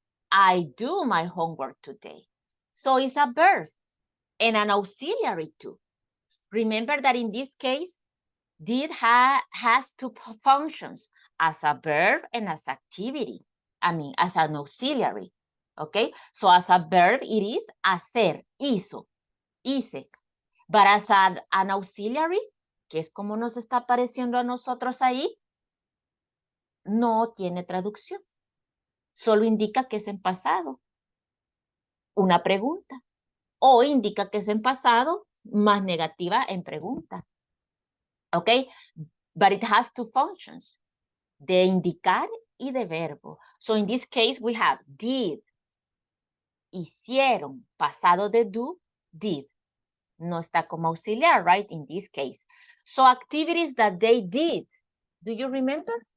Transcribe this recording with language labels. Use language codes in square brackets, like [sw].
[en] I do my homework today. So it's a verb and an auxiliary too. Remember that in this case, did has two functions, as a verb and as activity. I mean, as an auxiliary. Okay, so as a verb, it is [es] hacer, hizo, hice. [en] But as an auxiliary, [es] que es como nos está apareciendo a nosotros ahí, no tiene traducción. Solo indica que es en pasado. Una pregunta. O indica que es en pasado, más negativa en pregunta. [en] Okay, but it has two functions. [es] De indicar y de verbo. [en] So in this case, we have did, hicieron, pasado de do, did. [es] No está como auxiliar, right, [en] in this case. So activities that they did, do you remember?